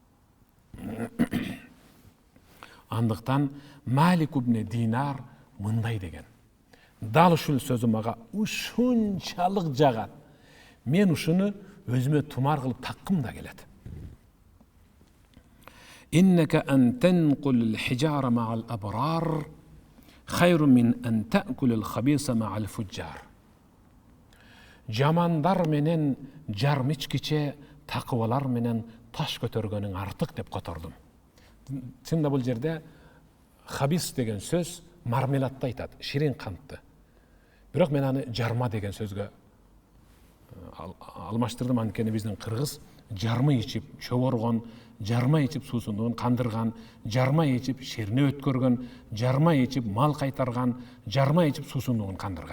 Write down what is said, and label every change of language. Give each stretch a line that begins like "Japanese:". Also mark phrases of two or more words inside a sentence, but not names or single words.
Kyrgyz: Андыктан Малик ибн Динар мындай деген. Дал ушул сөзү мага ушунчалык жагат. Мен ушуну өзүмө тумар кылып таккым да келет.
Arabic: إنك أن تنقل الحجارة مع الأبرار خير من أن تأكل الخبيصة مع الفجار.
Kyrgyz: Жамандар менен жармичкиче, такыбалар менен таш көтөргөнүң артык деп котордум. Чында бул жерде хабис деген сөз мармеладты айтат, ширин кантты. Бирок мен аны жарма деген сөзгө алмаштырдым, анткени биздин кыргыз жарма ичип чоборгон, жарма ичип суусундугун кандырган, жарма ичип шерне өткөргөн, жарма ичип мал кайтарган, жарма ичип суусундугун кандырган.